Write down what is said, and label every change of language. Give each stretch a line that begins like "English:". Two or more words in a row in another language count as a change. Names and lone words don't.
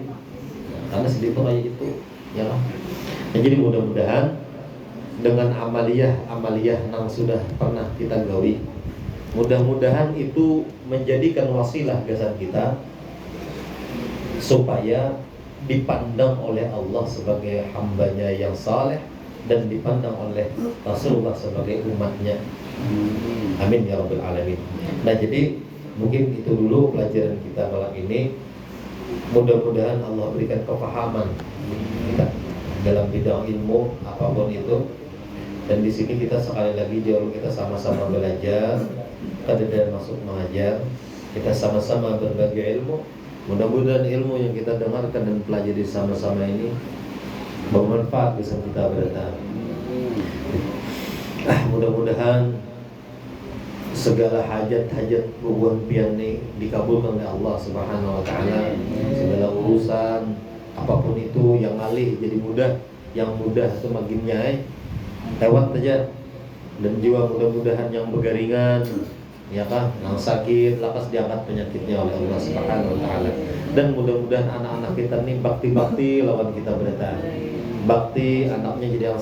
Indonesian: Karena Sidin itu kayak itu, ya. Nah, jadi mudah-mudahan dengan amaliyah yang sudah pernah kita gawi, mudah-mudahan itu menjadikan wasilah gasan kita supaya dipandang oleh Allah sebagai hambanya yang saleh dan dipandang oleh Rasulullah sebagai umatnya.
Arabic: Amin ya rabbal alamin.
Indonesian: Nah, jadi mungkin itu dulu pelajaran kita malam ini. Mudah-mudahan Allah berikan kefahaman kita dalam bidang ilmu apapun itu. Dan di sini kita sekali lagi jauh kita sama-sama belajar, dan masuk mengajar, kita sama-sama berbagi ilmu. Mudah-mudahan ilmu yang kita dengarkan dan pelajari sama-sama ini bermanfaat bisa kita berdatang. Mudah-mudahan segala hajat-hajat
Banjar: bubuhan pian
Indonesian: ini dikabulkan oleh Allah
Arabic: Subhanahu wa taala.
Indonesian: Segala urusan apapun itu yang alih jadi mudah, yang mudah itu makin nyai lewat aja. Dan juga mudah-mudahan yang bergaringan, ya kan, yang sakit lakas diangkat penyakitnya oleh Allah
Arabic: Subhanahu wa taala.
Indonesian: Dan mudah-mudahan anak-anak kita nih bakti-bakti lawan kita berdatang. Bakti anaknya jadi yang